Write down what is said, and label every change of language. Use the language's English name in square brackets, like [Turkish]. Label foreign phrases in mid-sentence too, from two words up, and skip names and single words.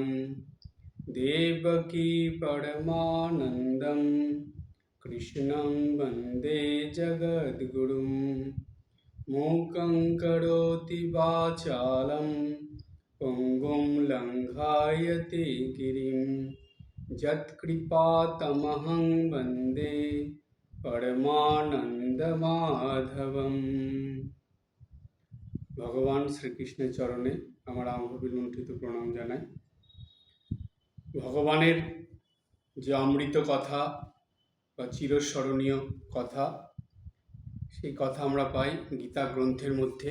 [Sanskrit] देवकी परमानन्दं कृष्णं वन्दे जगद्गुरुं मूकं करोति वाचालं पङ्गुं लङ्घायते गिरिं यत्कृपातमहं वन्दे परमानंद माधवम। [Bangla] ভগবান শ্রীকৃষ্ণের চরণে আমার আঙ্গুবিলুণ্ঠিত প্রণাম জানাই। ভগবানের যে অমৃত কথা বা চিরস্মরণীয় কথা, সেই কথা আমরা পাই গীতা গ্রন্থের মধ্যে।